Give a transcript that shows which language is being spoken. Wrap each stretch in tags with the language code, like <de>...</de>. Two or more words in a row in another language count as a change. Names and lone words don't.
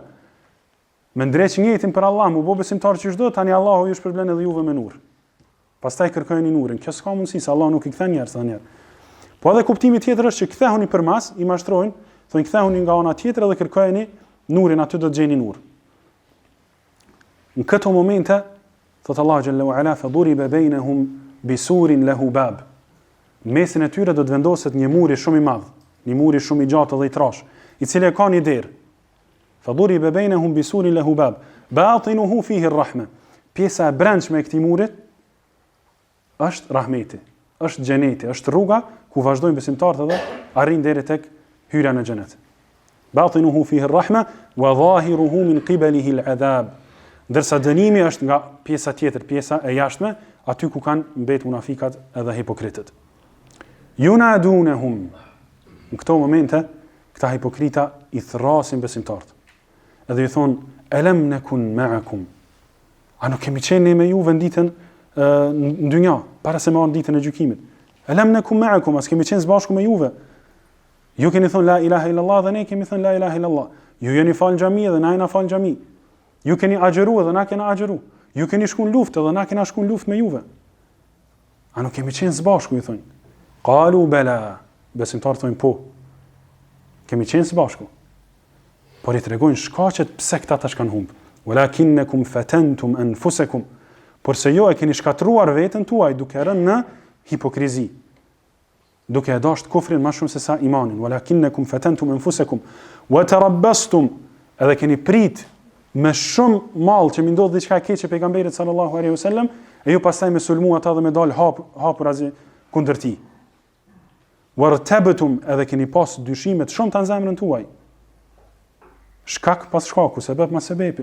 <sq>Me ndreq njëtin për Allah, mu bo besimtar që çdo, tani Allahu ju shpërblen edhe juve me nur. Pastaj kërkojeni nurin. Kjo s'ka mundësi, se Allah nuk i kthen njerëz tani. Po edhe kuptimi tjetër është që kthehuni përmas, i mashtrojnë, thonë kthehuni nga ana tjetër dhe kërkojeni nurin, aty do të gjeni nur. Në këto momente, thot Allahu</sq> <ar>جل وعلا فضرب بينهم بسور له باب.</ar> <sq>Në mesin e tyre do të vendoset një muri shumë i madh, një muri shumë i gjatë dhe i trash, i cili ka një derë.</sq> <ar>فضرب بينهم بسور له باب باطنه فيه الرحمة.</ar> <sq>Pjesa e brendshme e këtij murit është rahmeti, është xheneti, është rruga ku vazhdojnë besimtarët dhe arrin deri tek hyrja në xhenet.</sq> <ar>باطنه فيه الرحمة وظاهره من قبله العذاب.</ar> <sq>Ndërsa dënimi është nga pjesa tjetër, pjesa e jashtme, aty ku kanë mbetur munafikat edhe hipokritët.</sq> <ar>ينادونهم.</ar> <sq>Në këto momente, këta hipokrita i thrasin besimtarët. Edhe i thonë,</sq> <ar>ألم نكن معكم.</ar> <sq>A nuk kemi qenë me juve në ditën në dynja, para se marrë ditën e gjykimit.</sq> <ar>ألم نكن معكم,</ar> <sq>as kemi qenë së bashku me juve. Ju keni thonë</sq> <ar>لا إله إلا الله</ar> <sq>dhe ne kemi thonë</sq> <ar>لا إله إلا الله.</ar> <sq>Ju jeni falë në xhami dhe na jena falë në xhami. Ju keni agjeru dhe na kena agjeru. Ju keni shku në luftë dhe na kena shku në luftë me juve. A nuk kemi qenë së bashku, i thonë.</sq> <ar>قالوا بلى.</ar> <sq>Besimtarët thonë po. Kemi qenë së bashku. Por i tregojnë shkaqet pse këta tash kanë humbë.</sq> <ar>ولكنكم فتنتم أنفسكم.</ar> <sq>Por se jo e keni shkatruar veten tuaj duke rënë në hipokrizi. Duke e dashur kufrin më shumë se sa imanin.</sq> <ar>ولكنكم فتنتم أنفسكم وتربصتم.</ar> <sq>Edhe keni prit me shumë mall që më ndodh diçka e keqe pejgamberit</sq> <ar>صلى الله عليه وسلم,</ar> <sq>e ju pastaj me sulmu ata dhe me dal hapur azi kundër tij. Wartabtum, edhe keni pas dyshime të shumta në zemrën tuaj. Shkak pas shkaku, sebeb mas sebepi.</sq>